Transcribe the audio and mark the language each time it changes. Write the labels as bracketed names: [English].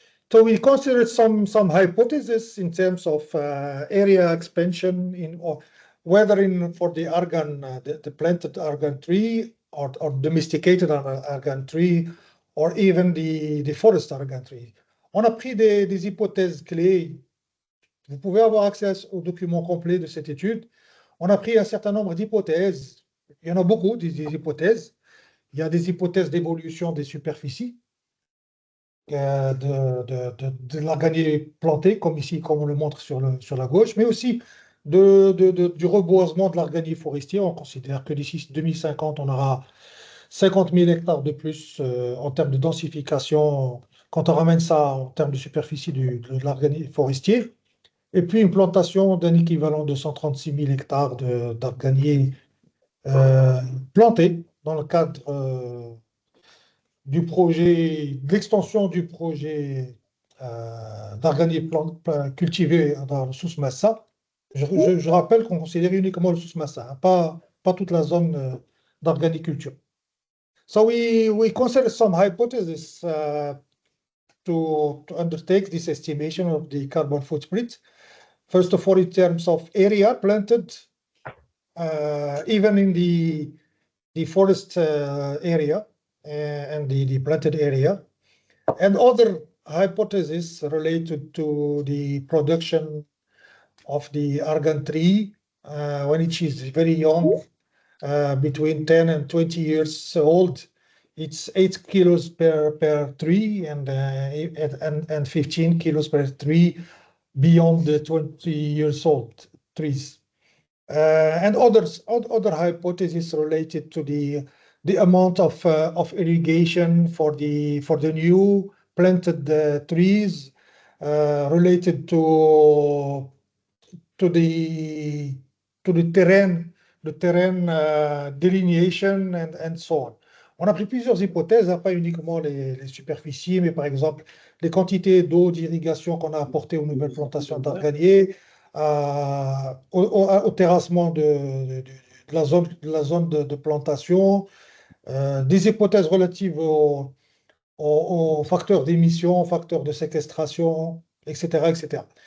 [English] So we considered some hypotheses in terms of area expansion whether for the argan, the planted argan tree or domesticated argan tree, or even the forest argan tree. [French] On a pris des hypothèses clés. Vous pouvez avoir accès au document complet de cette étude. On a pris un certain nombre d'hypothèses. Il y en a beaucoup, des hypothèses. Il y a des hypothèses d'évolution des superficies, de l'arganier planté, comme ici, comme on le montre sur la gauche, mais aussi du reboisement de l'arganier forestier. On considère que d'ici 2050, on aura 50 000 hectares de plus en termes de densification, quand on ramène ça en termes de superficie de l'arganier forestier, et puis une plantation d'un équivalent de 136 000 hectares d'arganier plantés dans le cadre du projet, de l'extension du projet d'arganier cultivé dans le Sous-Massa. Je rappelle qu'on considère uniquement le Sous-Massa, hein, pas toute la zone d'arganiculture. [English] So we consider some hypotheses to undertake this estimation of the carbon footprint. First of all, in terms of area planted, even in the forest area and the planted area, and other hypotheses related to the production of the argan tree when it is very young. Between 10 and 20 years old, it's 8 kilos per tree and 15 kilos per tree beyond the 20 years old trees. And other hypotheses related to the amount of irrigation for the new planted trees, related to the terrain. Le terrain delineation and so on. [French] On a pris plusieurs hypothèses, hein, pas uniquement les superficies, mais par exemple les quantités d'eau d'irrigation qu'on a apportées aux nouvelles plantations d'arganier, au terrassement de la zone de plantation, des hypothèses relatives aux facteurs d'émission, aux facteurs de séquestration, etc., etc.